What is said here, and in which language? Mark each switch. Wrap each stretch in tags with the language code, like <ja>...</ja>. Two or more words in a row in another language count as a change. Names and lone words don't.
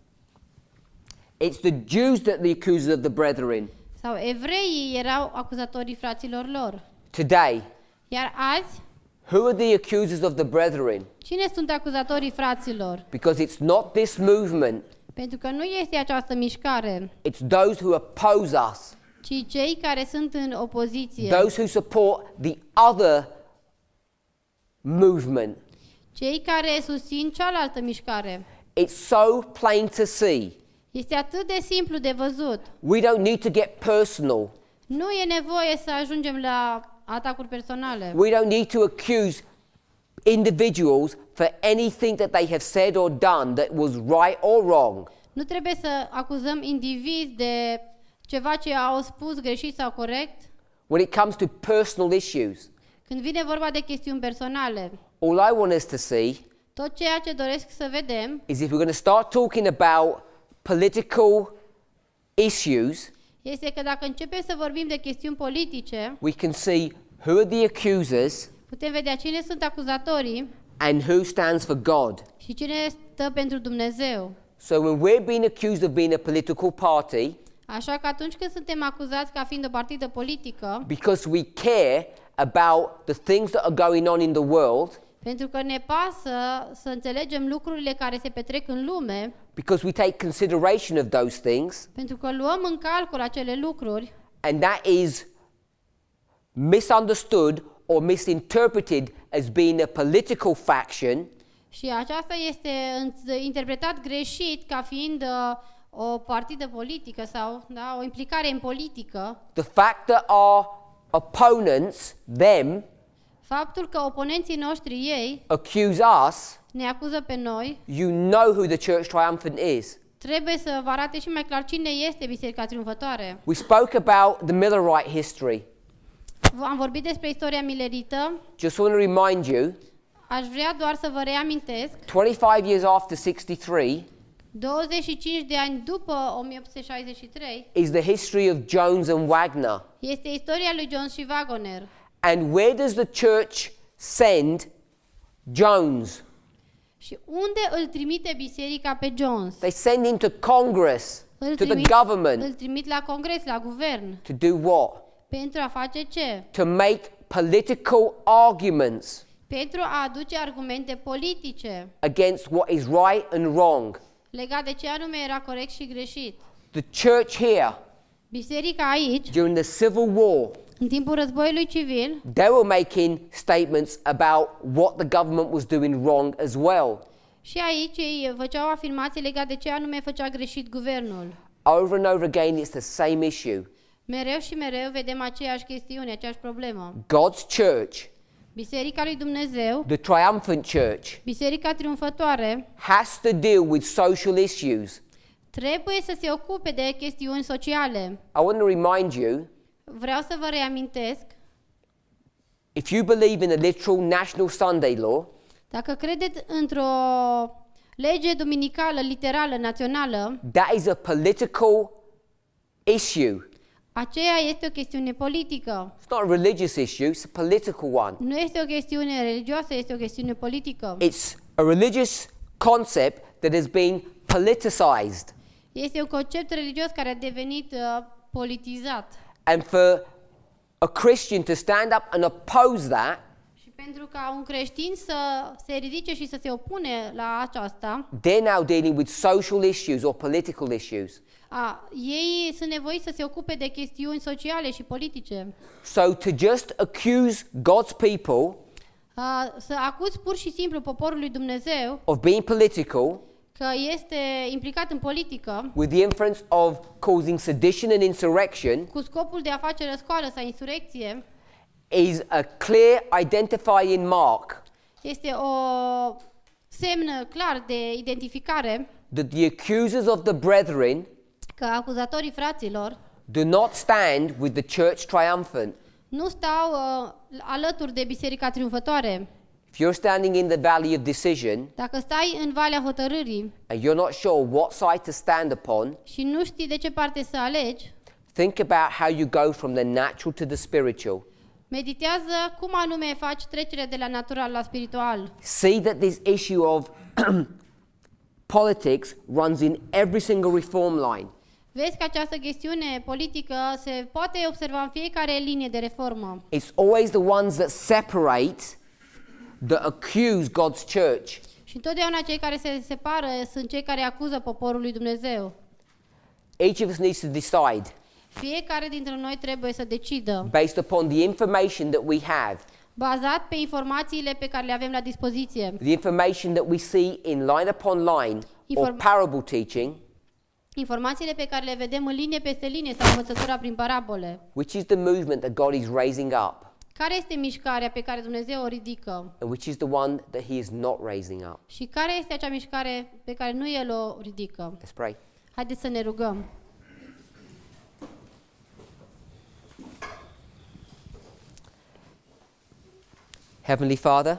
<en>It's the Jews that are the accusers of the brethren.</en> <ro>Sau evreii erau acuzatorii fraților lor.</ro> <en>Today,</en> <ro>Iar azi,</ro> <en>who are the accusers of the brethren?</en> <ro>cine sunt acuzatorii fraților?</ro> <en>Because it's not this movement,</en> <ro>Pentru că nu este această mișcare,</ro> <en>it's those who oppose us,</en> <ro>ci cei care sunt în opoziție.</ro> <en>those who support the other movement.</en> <ro>Cei care susțin cealaltă mișcare.</ro> <en>It's so plain to see.</en> <ro>Este atât de simplu de văzut.</ro> <en>We don't need to get personal.</en> <ro>Nu e nevoie să ajungem la atacuri personale.</ro> <en>We don't need to accuse individuals for anything that they have said or done that was right or wrong.</en> <ro>Nu trebuie să acuzăm indivizi de ceva ce au spus greșit sau corect.</ro> <en>When it comes to personal issues,</en> <ro>Când vine vorba de chestiuni personale,</ro> <en>all I want us to see</en> <ro>tot ceea ce doresc să vedem</ro> <en>is if we're going to start talking about political issues,</en> <ro>este că dacă începem să vorbim de chestiuni politice,</ro> <en>we can see who are the accusers</en> <ro>putem vedea cine sunt acuzatorii</ro> <en>and who stands for God.</en> <ro>și cine stă pentru Dumnezeu.</ro> <en>So when we're being accused of being a political party,</en> <ro>Așa că atunci când suntem acuzați ca fiind o partidă politică,</ro> <en>because we care about the things that are going on in the world,</en> <ro>pentru că ne pasă să înțelegem lucrurile care se petrec în lume,</ro> <en>because we take consideration of those things,</en> <ro>pentru că luăm în calcul acele lucruri</ro> <en>and that is misunderstood or misinterpreted as being a political faction,</en> <ro>și aceasta este interpretat greșit ca fiind o partidă politică sau o implicare în politică,</ro> <en>the fact that our opponents, them,</en> <ro>faptul că oponenții noștri ei</ro> <en>accuse us,</en> <ro>ne acuză pe noi,</ro> <en>you know who the church triumphant is.</en> <ro>trebuie să vă arate și mai clar cine este Biserica Triumfătoare.</ro> <en>We spoke about the Millerite history.</en> <ro>Am vorbit despre istoria milerită.</ro> <en>Just want to remind you,</en> <ro>Aș vrea doar să vă reamintesc,</ro> <en>25 years after 63</en> <ro>25 de ani după 1863</ro> <en>is the history of Jones and Wagner.</en> <ro>este istoria lui Jones și Wagner.</ro> <en>And where does the church send Jones?</en> <ro>Și unde îl trimite biserica pe Jones?</ro> <en>They send him to Congress, to the government,</en> <ro>îl trimit la congres, la guvern.</ro> <en>to do what?</en> <ro>Pentru a face ce?</ro> <en>To make political arguments</en> <ro>Pentru a aduce argumente politice</ro> <en>against what is right and wrong.</en> <ro>legat de ce anume era corect și greșit.</ro> <en>The church here,</en> <ro>Biserica aici,</ro> <en>during the Civil War,</en> <ro>în timpul războiului civil,</ro> <en>they were making statements about what the government was doing wrong as well.</en> <ro>și aici ei făceau afirmații legate de ce anume făcea greșit guvernul.</ro> <en>Over and over again, it's the same issue.</en> <ro>Mereu și mereu vedem aceeași chestiune, aceeași problemă.</ro> <en>God's church,</en> <ro>Biserica lui Dumnezeu,</ro> <en>the triumphant church,</en> <ro>Biserica triumfătoare,</ro> <en>has to deal with social issues</en> <ro>trebuie să se ocupe de chestiuni sociale.</ro> <en>I want to remind you,</en> <ro>Vreau să vă reamintesc,</ro> <en>if you believe in a literal national Sunday law,</en> <ro>dacă credeți într-o lege duminicală, literală, națională,</ro> <en>that is a political issue.</en> <ro>aceea este o chestiune politică.</ro> <en>It's not a religious issue, it's a political one.</en> <ro>Nu este o chestiune religioasă, este o chestiune politică.</ro> <en>It's a religious concept that has been politicized.</en> <ro>Este un concept religios care a devenit politizat.</ro> <en>And for a Christian to stand up and oppose that,</en> <ro>Și pentru ca un creștin să se ridice și să se opune la aceasta,</ro> <en>they're now dealing with social issues or political issues.</en> <ro>ei sunt nevoiți să se ocupe de chestiuni sociale și politice.</ro> <en>So to just accuse God's people</en> <ro>Să acuzi pur și simplu poporul lui Dumnezeu</ro> <en>of being political</en> <ro>că este implicat în politică</ro> <en>with the inference of causing sedition and insurrection</en> <ro>cu scopul de a face răscoală sau insurecție</ro> <en>is a clear identifying mark</en> <ro>este o semn clar de identificare</ro> <en>that the accusers of the brethren</en> <ro>că acuzatorii fraților</ro> <en>do not stand with the church triumphant.</en> <ro>nu stau alături de Biserica Triumfătoare.</ro> <en>If you're standing in the valley of decision</en> <ro>Dacă stai în Valea Hotărârii</ro> <en>and you're not sure what side to stand upon,</en> <ro>și nu știi de ce parte să alegi,</ro> <en>think about how you go from the natural to the spiritual.</en> <ro>meditează cum anume faci trecerea de la natural la spiritual.</ro> <en>See that this issue of politics runs in every single reform line.</en> <ro>Vezi că această chestiune politică se poate observa în fiecare linie de reformă.</ro> <en>It's always the ones that separate, that accuse God's church.</en> <ro>Și întotdeauna cei care se separă sunt cei care acuză poporul lui Dumnezeu.</ro> <en>Each of us needs to decide,</en> <ro>Fiecare dintre noi trebuie să decidă,</ro> <en>based upon the information that we have,</en> <ro>bazat pe informațiile pe care le avem la dispoziție,</ro> <en>the information that we see in line upon line or parable teaching,</en> <ro>informațiile pe care le vedem în linie peste linie sau învățătura prin parabole.</ro> <en>which is the movement that God is raising up,</en> <ro>Care este mișcarea pe care Dumnezeu o ridică?</ro> <en>and which is the one that He is not raising up.</en> <ro>Și care este acea mișcare pe care nu El o ridică?</ro> <en>Let's pray.</en> <ro>Haideți să ne rugăm.</ro> <en>Heavenly Father,</en>